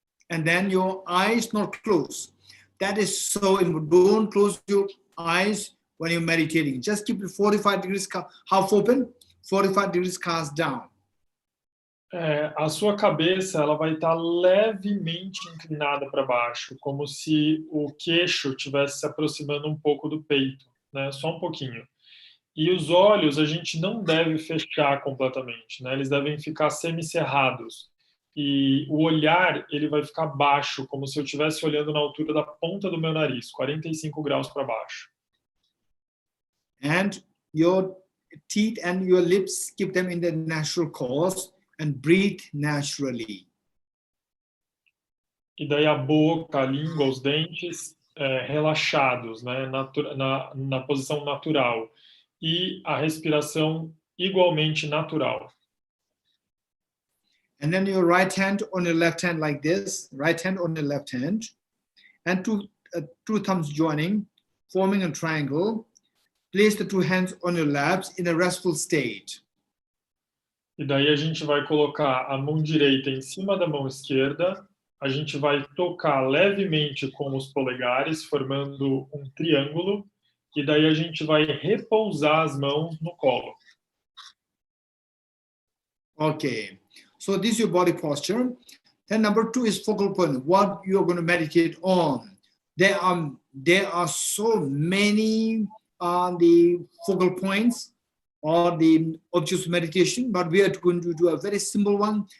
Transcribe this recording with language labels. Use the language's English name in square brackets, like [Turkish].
[English] And then your eyes not closed. That is so important. Don't close your eyes when you're meditating. Just keep it 45 degrees half open, 45 degrees cast down. [Portuguese] A sua cabeça ela vai estar levemente inclinada para baixo, como se o queixo estivesse se aproximando um pouco do peito, né? Só um pouquinho. E os olhos a gente não deve fechar completamente, né? Eles devem ficar semicerrados. E o olhar ele vai ficar baixo, como se eu estivesse olhando na altura da ponta do meu nariz, 45 graus para baixo. [English] And your teeth and your lips, keep them in their natural course and breathe naturally. [Portuguese] E daí a boca, a língua, os dentes relaxados, né, na posição natural. E a respiração igualmente natural. [English] And then your right hand on your left hand like this, right hand on your left hand, and two thumbs joining, forming a triangle. Place the two hands on your laps in a restful state. [Portuguese] E daí a gente vai colocar a mão direita em cima da mão esquerda, a gente vai tocar levemente com os polegares, formando um triângulo, e daí a gente vai repousar as mãos no colo. [English] Okay. So this is your body posture. Then number 2 is focal point. What you are going to meditate on. There are so many the focal points or the objects of meditation, but we are going to do a very simple one.